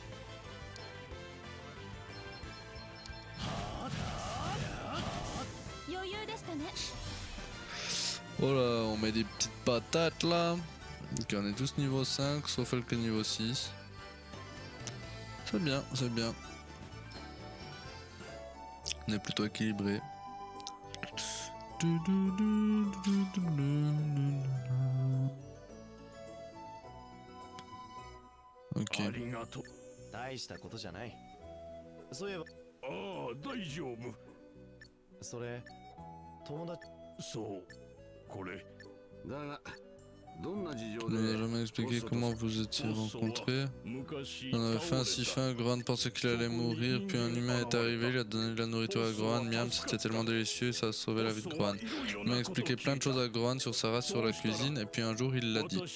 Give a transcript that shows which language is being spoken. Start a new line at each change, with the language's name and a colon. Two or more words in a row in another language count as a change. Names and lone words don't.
Japanese: 余裕でしたね。
French: Voilà, on met des petites patates là. Ok, on est tous niveau 5, sauf elle qui est niveau 6. C'est bien, c'est bien. On est plutôt équilibré. Ok.
Japanese: ありがとう。大したことじゃない。そういえば。ああ、大丈夫。それ、友達。そう、これ。だがどんな事情
French: Tu nous as
Japanese: で
French: jamais expliqué comment vous étiez rencontrés. On avait fait un si fin, Gohan pensait qu'il allait mourir, puis un humain est arrivé, il a donné de la nourriture à Gohan, miam, c'était tellement délicieux, ça a sauvé la vie de Gohan. Il m'a expliqué plein de choses à Gohan sur sa race, sur la cuisine, et puis un jour il l'a dit.